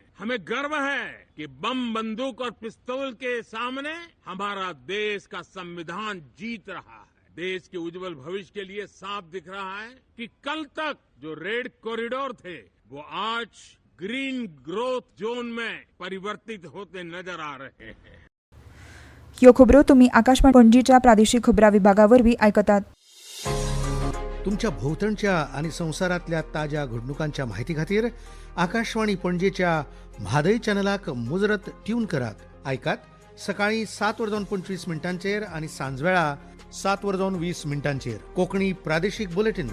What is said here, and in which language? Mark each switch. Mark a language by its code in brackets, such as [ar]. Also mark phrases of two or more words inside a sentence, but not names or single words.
[hi] हमें गर्व है कि बम, बंदूक और पिस्तौल के सामने हमारा देश का संविधान जीत रहा है. देश के उज्जवल भविष्य के लिए साफ दिख रहा है कि कल तक जो [en] red corridor [hi] थे वो आज [en] green growth zone [hi] में परिवर्तित होते नजर आ रहे हैं. [kok] ह्यो खबरो तुम्ही आकाशवाणी पणजीच्या प्रादेशीक खबरां विभागावरवीं आयकतात. तुमच्या भोवतणच्या आणि संसारातल्या ताज्या घडणुकांच्या म्हायती खातीर आकाशवाणी पणजेच्या म्हादय चॅनलाक मुजरत ट्यून करात. ऐकात सकाळी 7:25 आणि सांजवेळा 7:20 कोंकणी प्रादेशीक बुलेटिन.